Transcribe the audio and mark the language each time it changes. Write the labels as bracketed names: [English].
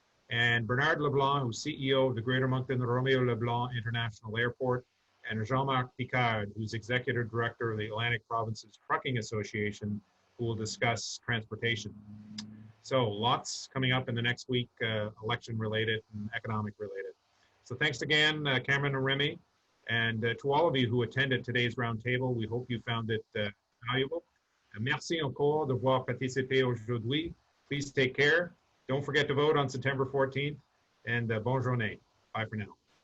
[English] And Bernard Leblanc, who's CEO of the Greater Moncton Romeo Leblanc International Airport, and Jean-Marc Picard, who's Executive Director of the Atlantic Provinces Trucking Association, who will discuss transportation. So lots coming up in the next week, election related and economic related. So thanks again, Cameron and Remy. And to all of you who attended today's roundtable, we hope you found it valuable. [French] Merci encore de voir participer aujourd'hui. [English] Please take care. Don't forget to vote on September 14th. And [French] bonne journée. [English] Bye for now.